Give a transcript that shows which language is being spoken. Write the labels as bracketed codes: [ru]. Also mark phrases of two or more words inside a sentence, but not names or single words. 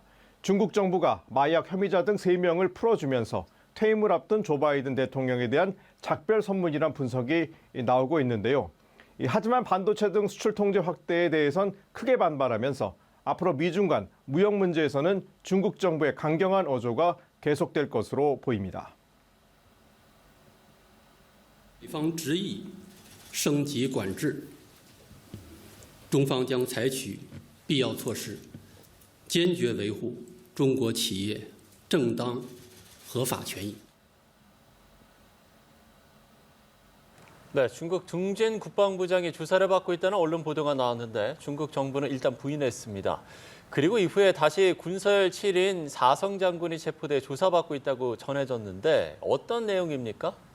[ko] 중국 정부가 마약 혐의자 등 3명을 풀어주면서 퇴임을 앞둔 조 바이든 대통령에 대한 작별 선물이란 분석이 나오고 있는데요. 하지만 반도체 등 수출 통제 확대에 대해선 크게 반발하면서 앞으로 미중 간 무역 문제에서는 중국 정부의 강경한 어조가 계속될 것으로 보입니다. [zh] 美方执意升级管制，中方将采取必要措施，坚决维护中国企业正当合法权益。 [ko] 네, 중국 등진 국방부장이 조사를 받고 있다는 언론 보도가 나왔는데 중국 정부는 일단 부인했습니다. 그리고 이후에 다시 군서열 7인 사성 장군이 체포돼 조사받고 있다고 전해졌는데 어떤 내용입니까?